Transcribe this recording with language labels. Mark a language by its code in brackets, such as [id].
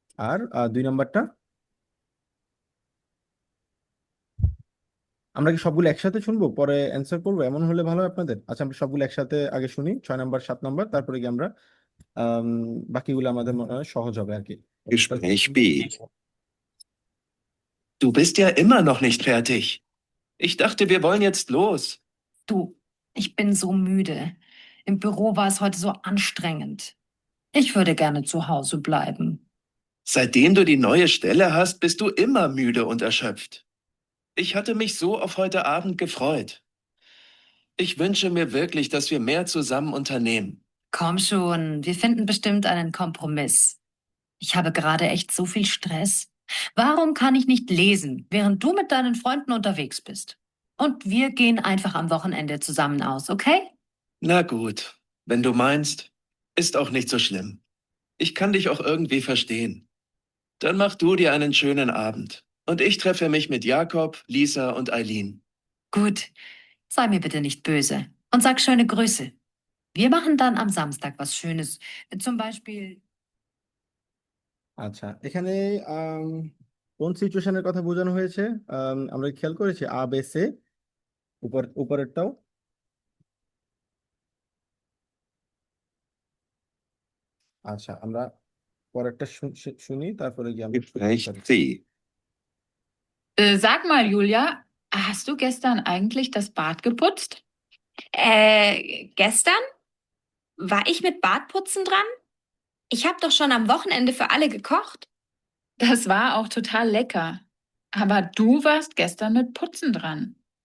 [bn] আর 2 নাম্বারটা আমরা কি সবগুলো একসাথে শুনবো পরে অ্যান্সার করবো, এমন হলে ভালো হয় আপনাদের? আচ্ছা, আমরা সবগুলো একসাথে আগে শুনি, 6 নাম্বার 7 নাম্বার, তারপরে গিয়ে আমরা আম, বাকিগুলো আমাদের মনে হয় সহজ হবে আর কি। [de] Gespräch B. Du bist ja immer noch nicht fertig. Ich dachte, wir wollen jetzt los. Du, ich bin so müde. Im Büro war es heute so anstrengend. Ich würde gerne zu Hause bleiben. Seitdem du die neue Stelle hast, bist du immer müde und erschöpft. Ich hatte mich so auf heute Abend gefreut. Ich wünsche mir wirklich, dass wir mehr zusammen unternehmen. Komm schon, wir finden bestimmt einen Kompromiss. Ich habe gerade echt so viel Stress. Warum kann ich nicht lesen, während du mit deinen Freunden unterwegs bist? Und wir gehen einfach am Wochenende zusammen aus, okay? Na gut, wenn du meinst, ist auch nicht so schlimm. Ich kann dich auch irgendwie verstehen. Dann mach du dir einen schönen Abend. Und ich treffe mich mit Jakob, Lisa und Eileen. Gut, sei mir bitte nicht böse und sag schöne Grüße. Wir machen dann am Samstag was Schönes. Zum Beispiel. [bn] আচ্ছা, এখানে আম, কোন সিচুয়েশনের কথা বোঝানো হয়েছে? আমরা খেয়াল করেছি আ বেসে উপরেরটাও। আচ্ছা, আমরা পরেরটা শুনি, তারপরে গিয়ে আমরা [de] Gespräch C. Sag mal, Julia, hast du gestern eigentlich das Bad geputzt? Gestern? War ich mit Bartputzen dran? Ich habe doch schon am Wochenende für alle gekocht. Das war auch total lecker. Aber du warst gestern mit Putzen dran.